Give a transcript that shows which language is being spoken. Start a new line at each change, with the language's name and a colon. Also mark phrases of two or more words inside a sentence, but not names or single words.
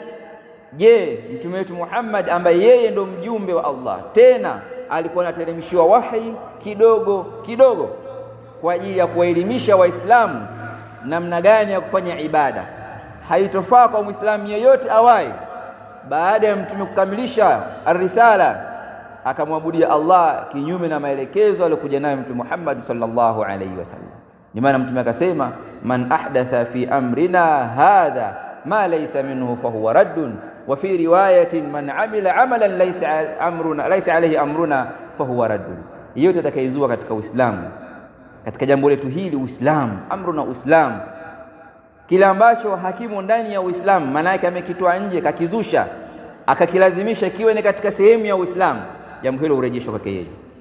Swahili: Je, mtume wetu Muhammad ambaye yeye ndo mjumbe wa Allah, tena alikuwa anateremshiwa wahi kidogo kidogo kwa ajili ya kuwaelimisha Waislamu namna gani ya kufanya ibada. Haitofaa kwa Muislamu yeyote awai baada ya mtume kukamilisha ar-risala akamwabudia Allah kinyume na maelekezo aliyokuja nayo mtume Muhammad
Arabic: صلى الله عليه وسلم.
Swahili: Ni maana mtume akasema,
Arabic: من أحدث في أمرنا هذا ما ليس منه فهو رد وفي رواية من عمل عملا ليس عليه أمرنا فهو رد.
Swahili: Yote atakayezua katika Uislamu, katika jambo letu hili Uislamu, amruna Uislamu, kila ambacho hakimu ndani ya Uislamu, maana yake amekitoa nje, kakizusha, akakilazimisha kiwe ni katika sehemu ya Uislamu, jambo hilo urejeshwa kwake yeye.